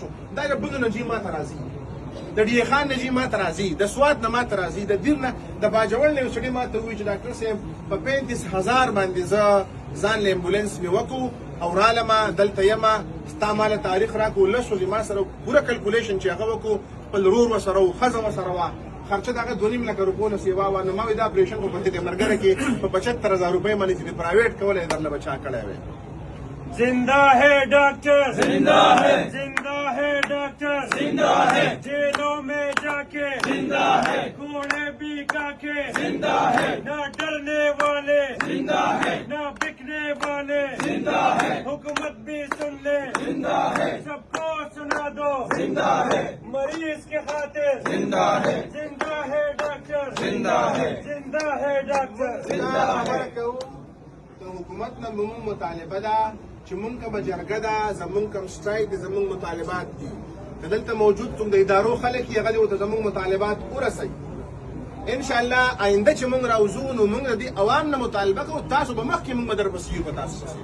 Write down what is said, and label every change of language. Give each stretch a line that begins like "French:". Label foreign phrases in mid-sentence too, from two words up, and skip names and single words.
Pashto: دا د بلو نجیب ماته راځي، د ډي خان نجیب ماته راځي، د سوات نه ماته راځي، د دیر نه د باجوړ نه یو سړي ماته ووایي چې ډاکټر صاحب په 35,000 باندې زه ځان له امبولانس مې وکړو او رالمه دلته یمه، ستا ماله تاریخ راکړو، 10 ورځې ما سره پوره کلکولیشن چې هغه وکړو، خپل ورور ورسره و، ښځه ورسره وه، خرچه د هغه 2.5 لکه روپو نه سیوا وه. نو ما وایي دا اپریشن خو په دې مرګره کې په 75,000 روپۍ باندې چې د پرایویټ کولی درله به چا کړی وی.
Urdu: زندہ ہے ڈاکٹر، زندہ ہے، زندہ ہے ڈاکٹر، زندہ ہے، جیلوں میں جاکے، زندہ ہے، گھوڑے بھی کاکے، زندہ ہے، نہ ڈرنے والے، زندہ ہے، نہ بکنے والے، زندہ ہے، حکومت بھی سن لے، زندہ ہے، سب کو سنا دو، زندہ ہے، مریض کے خاطر، زندہ ہے ڈاکٹر، زندہ ہے ڈاکٹر، زندہ ہے.
Pashto: حکومت نه موږ مطالبه ده چې موږ کومه جرګه ده، زموږ کوم سټرایک دی، زموږ مطالبات دي، که دلته موجود کوم د ادارو خلک یې هغه دې ورته زموږ مطالبات ورسوي. انشاءالله آینده چې موږ راوځو نو موږ د دې عوام نه مطالبه کوو، تاسو به مخکې موږ به درپسې یو په تاسو پسې.